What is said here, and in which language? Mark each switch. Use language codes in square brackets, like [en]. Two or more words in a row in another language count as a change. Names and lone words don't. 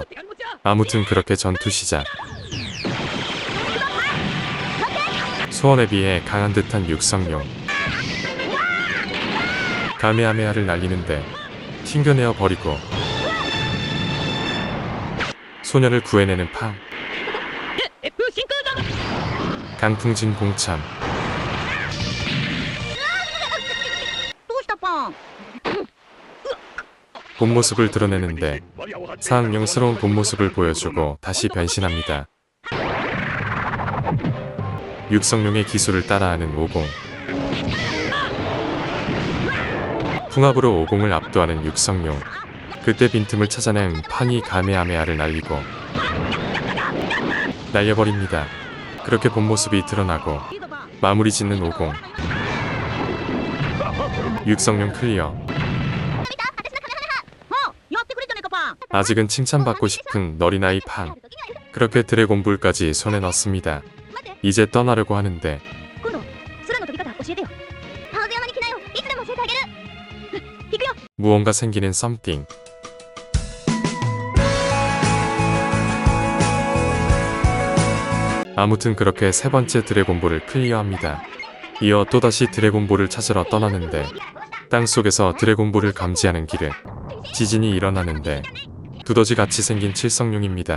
[ko] 아무튼 그렇게 전투 시작. 소원에 비해 강한 듯한 육성룡. 가메하메하를 날리는데 튕겨내어 버리고 소년을 구해내는 팡. [ja] 真空だ。 [ko] 강풍진 공참. [ja] どうしたパン。 [ko] 본 모습을 드러내는데 사악령스러운 본 모습을 보여주고 다시 변신합니다. 육성룡의 기술을 따라하는 오공. 풍압으로 오공을 압도하는 육성룡. 그때 빈틈을 찾아낸 팡이 가메하메하를 날리고 날려버립니다. 그렇게 본 모습이 드러나고 마무리 짓는 오공. 육성룡 클리어. [ja] もうやってくれじゃねえかパン。 [ko] 아직은 칭찬받고 싶은 너린아이 팡. 그렇게 드래곤볼까지 손에 넣습니다. 이제 떠나려고 하는데 [ja] 今度空の飛び方教えてよ。ハウズ山に来なよ。いつでも教えてあげる。行くよ。 [ko] 무언가 생기는 썸띵. 아무튼 그렇게 세 번째 드래곤볼을 클리어합니다. 이어 또다시 드래곤볼을 찾으러 떠나는데 땅속에서 드래곤볼을 감지하는 길에 지진이 일어나는데 두더지같이 생긴 칠성룡입니다.